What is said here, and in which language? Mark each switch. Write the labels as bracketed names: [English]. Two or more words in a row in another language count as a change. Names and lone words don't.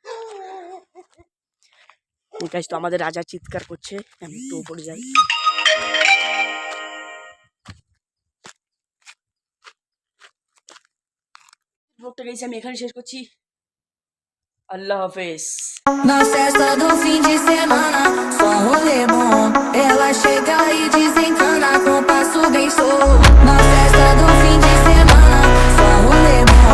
[Bangla] গাইস তো আমাদের রাজা চিৎকার করছে, আমি একটু উপরে যাই। ব্লগটা গাইস আমি এখানে শেষ করছি, আল্লাহ হাফেজ। [Portuguese] Na festa do fim de semana, só rolê bom. Ela chega e desencana com passo bem solto. Na festa do fim de semana, só rolê bom.